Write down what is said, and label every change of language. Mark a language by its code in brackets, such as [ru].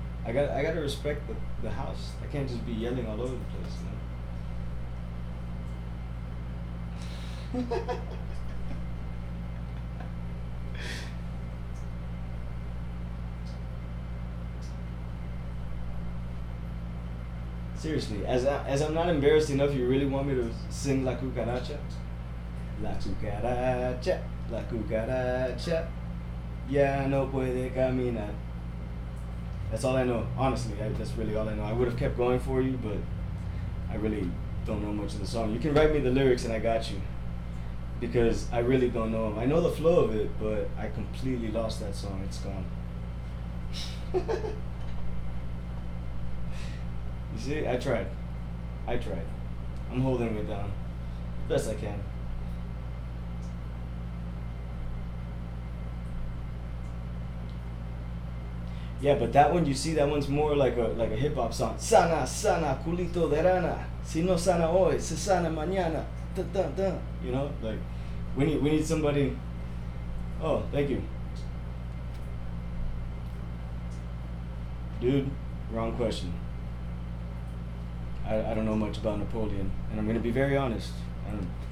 [en] I gotta respect the house. I can't just be yelling all over the place, you know. Seriously, as I'm not embarrassed enough, you really want me to sing La Cucaracha? [es] La cucaracha, la cucaracha, ya no puede caminar. [en] That's all I know, honestly. That's really all I know. I would have kept going for you, but I really don't know much of the song. You can write me the lyrics and I got you, because I really don't know them. I know the flow of it, but I completely lost that song. It's gone. You see, I tried. I'm holding it down best I can. Yeah, but that one, you see, that one's more like a hip hop song. [es] Sana, sana, culito de rana. Si no sana hoy, se sana mañana. Da, da, da. [en] You know, like we need somebody. Oh, thank you, dude. Wrong question. I don't know much about Napoleon, and I'm gonna be very honest. I don't.